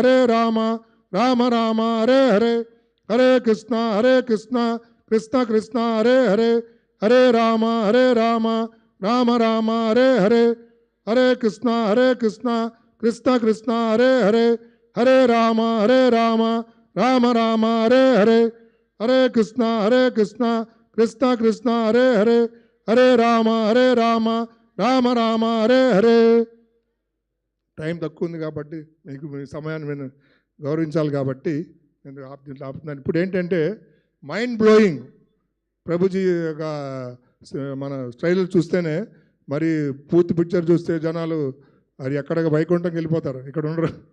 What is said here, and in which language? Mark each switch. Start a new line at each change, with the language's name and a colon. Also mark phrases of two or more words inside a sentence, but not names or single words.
Sanskrit: రామ రామ హరే హరే, హరే కృష్ణ కృష్ణ కృష్ణ హరే హరే, హరే రామ రామ రామ హరే హరే, హరే కృష్ణ కృష్ణ కృష్ణ హరే హరే, హరే రామ రామ రామ హరే హరే, హరే కృష్ణ కృష్ణ కృష్ణ హరే హరే, హరే రామ రామ రామ హరే హరే.
Telugu: టైం తక్కువ ఉంది కాబట్టి మీకు మీ సమయాన్ని నేను గౌరవించాలి కాబట్టి నేను దీంట్లో ఆపుతున్నాను. ఇప్పుడు ఏంటంటే
English: mind blowing
Telugu: ప్రభుజీ యొక్క మన స్టైల్ చూస్తేనే మరి పూర్తి పిక్చర్ చూస్తే జనాలు అది ఎక్కడికి వైకుంఠంకి వెళ్ళిపోతారు, ఇక్కడ ఉండరు.